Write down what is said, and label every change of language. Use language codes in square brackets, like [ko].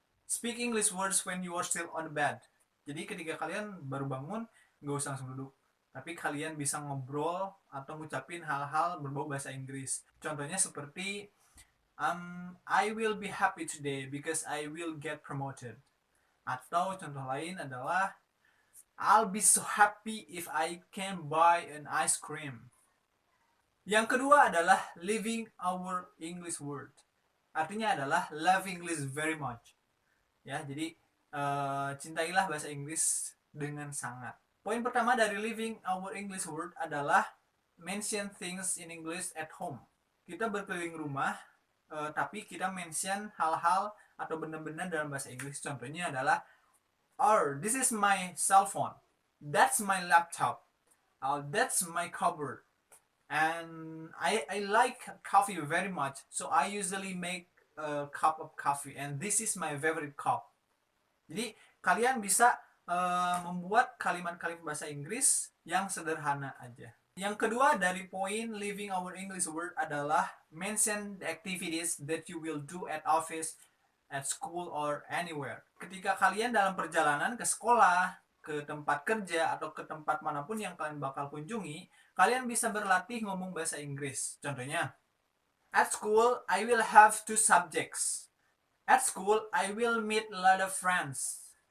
[en] Speak English words when you are still on the bed. [id] Jadi ketika kalian baru bangun, nggak usah langsung duduk. Tapi kalian bisa ngobrol atau ngucapin hal-hal berbau bahasa Inggris. Contohnya seperti, [en] I will be happy today because I will get promoted. [id] Atau contoh lain adalah, [en] I'll be so happy if I can buy an ice cream. [id] Yang kedua adalah [en] living our English word. [id] Artinya adalah [en] love English very much. [id] Ya, jadi cintailah bahasa Inggris dengan sangat. Poin pertama dari [en] living our English word [id] adalah [en] mention things in English at home. [id] Kita berkeliling rumah, tapi kita mention hal-hal atau benda-benda dalam bahasa Inggris. Contohnya adalah, [en] oh, this is my cell phone. That's my laptop. Oh, that's my cupboard. And I like coffee very much, so I usually make a cup of coffee, and this is my favorite cup. [id] Jadi kalian bisa membuat kalimat-kalimat bahasa Inggris yang sederhana aja. Yang kedua dari poin [en] living our English word [id] adalah [en] mention the activities that you will do at office, at school, or anywhere. [id] Ketika kalian dalam perjalanan ke sekolah, ke tempat kerja, atau ke tempat manapun yang kalian bakal kunjungi, kalian bisa berlatih ngomong bahasa Inggris. Contohnya, [en] at school, I will have 2 subjects. At school, I will meet a lot of friends.